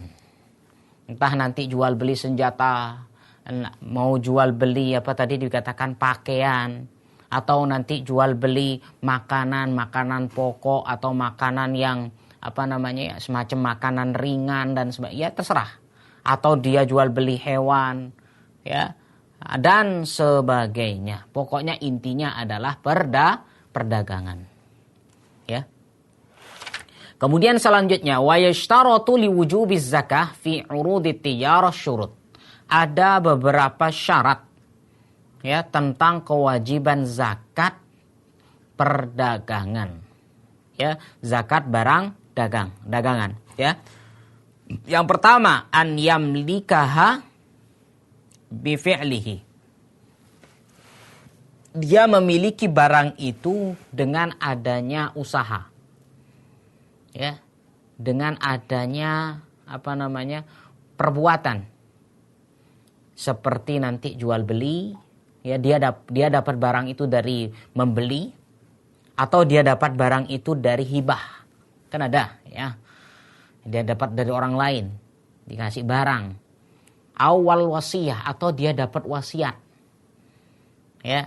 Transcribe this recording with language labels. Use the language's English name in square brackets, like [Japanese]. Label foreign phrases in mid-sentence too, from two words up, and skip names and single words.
[Indonesian] Entah nanti jual beli senjata, mau jual beli tadi dikatakan pakaian, atau nanti jual beli makanan pokok, atau makanan yang semacam makanan ringan dan sebagainya, ya, terserah. Atau dia jual beli hewan, ya, dan sebagainya. Pokoknya intinya adalah perdagangan. Ya. Kemudian selanjutnya, [Arabic] ويشترط لوجوب الزكاة في عروض التجارة شروط. [Indonesian] Ada beberapa syarat, ya, tentang kewajiban zakat perdagangan, ya, zakat barang dagangan, ya. Yang pertama, [Arabic] أن يملكها بفعله. [Indonesian] Dia memiliki barang itu dengan adanya usaha, ya, dengan adanya perbuatan, seperti nanti jual beli, ya, dia dapat barang itu dari membeli, atau dia dapat barang itu dari hibah, kan ada, ya, dia dapat dari orang lain dikasih barang, [Arabic] أو الوصية, [Indonesian] atau dia dapat wasiat, ya.